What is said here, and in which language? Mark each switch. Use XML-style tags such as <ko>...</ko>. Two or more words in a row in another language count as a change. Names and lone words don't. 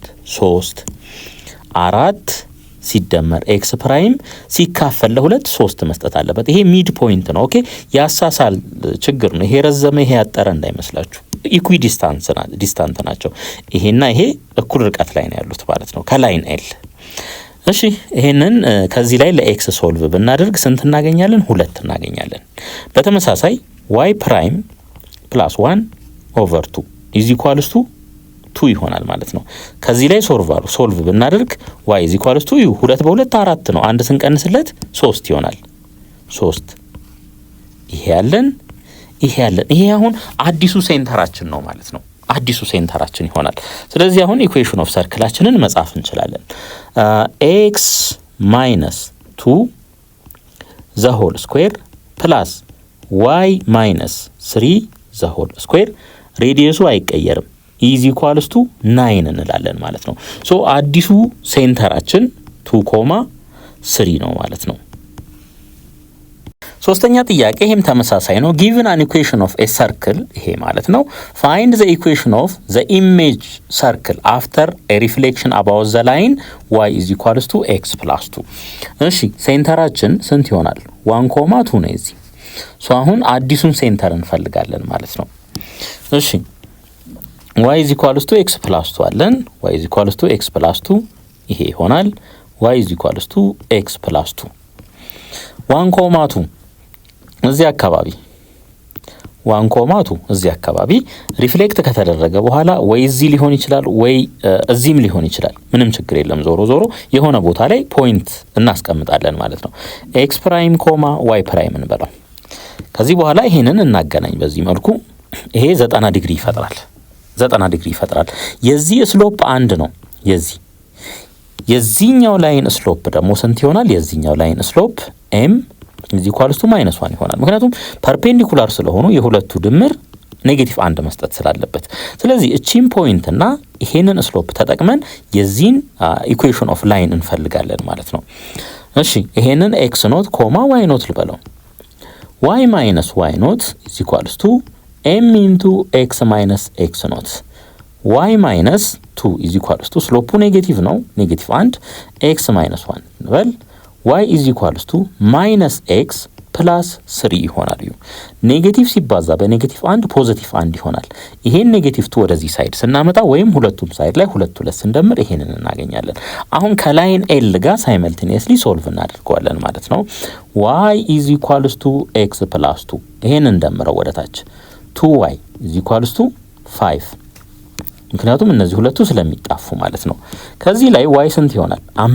<am>3 4 ሲደመር x ፕራይም ሲካፈል ለ2 3 መስጠት አለበት። ይሄ</am> <en>mid point</en> <am>ነው። ኦኬ ያሳሳል ችግር ነው። ይሄ ረዘመ ይሄ ያጠረ እንዳይመስላችሁ።</am> <en>equidistant</en> <am>ናቸው። ይሄና ይሄ እኩል ርቀት ላይ ነው ያሉት ማለት ነው ከላይን ኤል። እሺ ይሄንን ከዚህ ላይ ለኤክስ ሶልቭ ብናደርግ ስንት እናገኛለን? 2 እናገኛለን። በተመሳሳይ y ፕራይም + 1 ኦቨር 2</am> <en>is equals to</en> <am>2 ይሆናል ማለት ነው። ከዚህ ላይ ሶልቭ ብናደርግ</am> <en>y is equals to</en> <am>2 በ2 4 ነው። አንድ ስንቀንስለት 3 ይሆናል። 3 ይሄ ያለን ይሄ አሁን አዲሱ ሴንተራችን ነው ማለት ነው። አዲሱ ሴንተራችን ይሆናል። ስለዚህ አሁን</am> <en>equation of</en> <am>ሰርክላችንን መጻፍ እንችላለን።</am> <en>x - 2 the whole square</en> <am>plus y - 3 the whole square ሬዲየሱ አይቀየርም</am> <en>is equals to 9</en> <am>እንላለን ማለት ነው። ሶ አዲሱ ሴንተራችን 2,3 ነው ማለት ነው። ሶስተኛ ጥያቄ ይሄም ተመሳሳይ ነው።</am> <en>given an equation of a circle</en> <am>ይሄ ማለት ነው</am> <en>find the equation of the image circle after a reflection about the line y is equals to x plus 2</en> <am>እሺ ሴንተራችን ስንት ይሆናል?</am> <en>1,2</en> <am>ነው እዚህ። ሶ አሁን አዲሱን ሴንተር እንፈልጋለን ማለት ነው። እሺ</am> <en>y is equals to x plus 2 አለን። y is equals to x plus 2</en> <am>ይሄ ይሆናል።</am> <en>y is equals to x plus 2 1,2 እዚህ</en> <am>አካባቢ ሪፍሌክት ከተደረገ በኋላ ወይ እዚህ ሊሆን ይችላል ወይ እዚህም ሊሆን ይችላል። ምንም ችግር የለም። ዞሮ የሆነ ቦታ ላይ ፖይንት እናስቀምጣለን ማለት ነው። x ፕራይም y ፕራይም እንበለው። ከዚህ በኋላ ይሄንን እናገናኝ በዚህ መልኩ። ይሄ 90 ዲግሪ ይፈጥራል። የዚህ ስሎፕ 1 ነው። የዚህኛው ላይን ስሎፕ ደግሞ ስንት ይሆናል? የዚህኛው ላይን ስሎፕ</am> <en>m is equals to -1</en> <am>ይሆናል። ምክንያቱም ፐርፔንዲኩላር ስለሆኑ የሁለቱ ድምር -1 መስጠት ስላለበት። ስለዚህ እቺን ፖይንት እና ይሄንን ስሎፕ ተጠቅመን የዚህን</am> <en>equation of line</en> <am>እንፈልጋለን ማለት ነው። እሺ ይሄንን x ኖት y ኖት ልበለው።</am> <en>y minus y ኖት is equals to m into x minus x ኖት y minus 2 is equals to</en> <am>ስሎፑ ኔጌቲቭ ነው</am> <en>-1 x minus 1 እንበል y is equals to minus x plus 3 ይሆናል።</en> <am>ኔጌቲቭ ሲባዛ በኔጌቲቭ 1 ፖዚቲቭ 1 ይሆናል። ይሄን ኔጌቲቭ 2 ወደዚህ ሳይድ ስናመጣ ወይም ሁለቱም ሳይድ ላይ 2 ስንደምር ይሄንን እናገኛለን። አሁን ከላይን ኤል ጋር ሳይመልቲኒየስሊ ሶልቭ እናደርገዋለን ማለት ነው።</am> <en>y is equals to x plus 2</en> <am>ይሄንን እንደምረው ወደታች</am> <en>2y is equals to 5</en> <am>ምክንያቱም እነዚህ ሁለቱ ስለሚጣፉ ማለት ነው። ከዚህ ላይ y ስንት ይሆናል?</am>